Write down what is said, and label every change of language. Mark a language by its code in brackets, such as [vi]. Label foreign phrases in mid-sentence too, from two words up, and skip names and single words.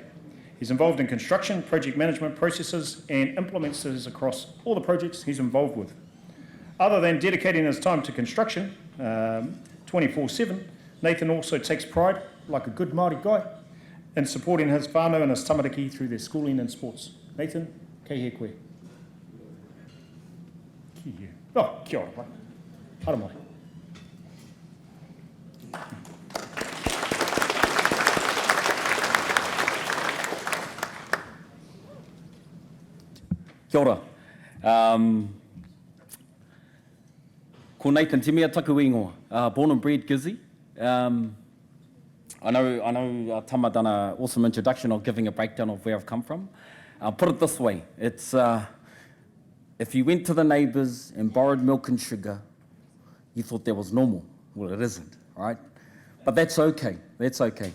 [en] He's involved in construction, project management processes, and implements these across all the projects he's involved with. Other than dedicating his time to construction 24/7, Nathan also takes pride, like a good Māori guy, in supporting his whānau and his tamariki through their schooling and sports. [mi] Nathan, kei he koe. Oh, kia ora, pai. Hara mai. Kia ora. Ko Nathan Te Miha taku ingoa. [en] Born and bred Gizzy. I know Tama done an awesome introduction of giving a breakdown of where I've come from. I'll put it this way. It's if you went to the neighbours and borrowed milk and sugar, you thought that was normal. Well, it isn't, right? But that's okay. That's okay.